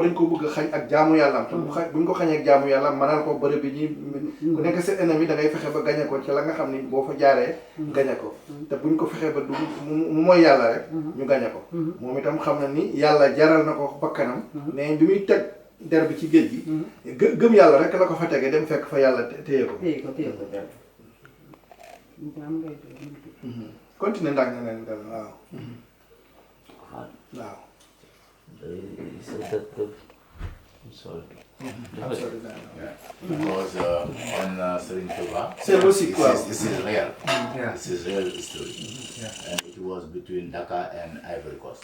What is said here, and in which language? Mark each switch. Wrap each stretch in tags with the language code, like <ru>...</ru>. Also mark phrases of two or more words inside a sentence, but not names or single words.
<wo>dañ ko bëgg a xañ ak jaamu yàllaam te buñ ko xañee ak jaamu yàllaam manaan ko bërëb bi ñi ku nekk sa ennemi da ngay fexe ba gañe ko ci la nga xam ni boo fa jaaree gañe ko te buñ ko fexee ba du mu mooy yàlla rek ñu gañe ko moom itam xam na ni yàlla jaral na ko bakkanam ne bi muy teg der bi ci géej gi gëm yàlla rek la ko fa tege dem fekk fa yàlla téye ko continue ndax nga leen dem waaw wow.</wo> <en>He said that I'm sorry. I'm sorry. Yeah. Because on Serigne Touba,</en> <fr>C'est aussi quoi?</fr> <en>This is real. Yeah. This is real story. Yeah. And it was between Dhaka and Ivory Coast.</en>